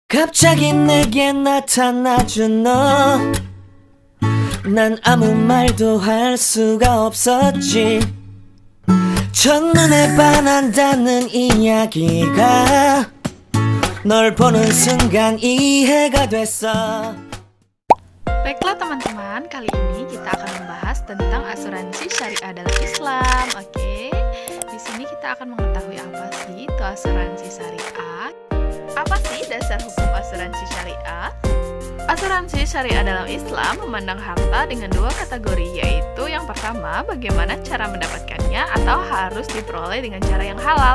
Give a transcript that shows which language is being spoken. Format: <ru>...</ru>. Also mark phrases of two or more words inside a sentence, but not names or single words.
<ko>갑자기 내게 나타나준 너, 난 아무 말도 할 수가 없었지. 첫눈에 반한다는 이야기가 널 보는 순간 이해가 됐어.</ko> <id>Baiklah teman-teman, kali ini kita akan membahas tentang asuransi syariah dalam Islam. Oke, di sini kita akan mengetahui apa sih itu asuransi syariah. Apa sih dasar hukum asuransi syariah? Asuransi syariah dalam Islam memandang harta dengan dua kategori, yaitu yang pertama, bagaimana cara mendapatkannya atau harus diperoleh dengan cara yang halal.</id>